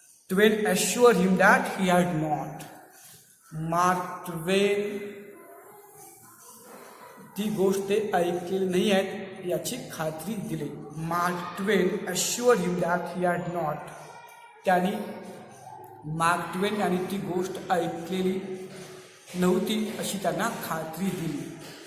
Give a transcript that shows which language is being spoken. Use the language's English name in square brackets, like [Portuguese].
[English] Twain assured him that he had not. [Marathi] Mark Twain ती गोष्ट ऐकलेली नाही आहे याची खात्री दिली. [English] Mark Twain assured him that he had not. [Marathi] त्यांनी मार्क ट्वेन यांनी ती गोष्ट ऐकलेली नव्हती अशी त्यांना खात्री दिली.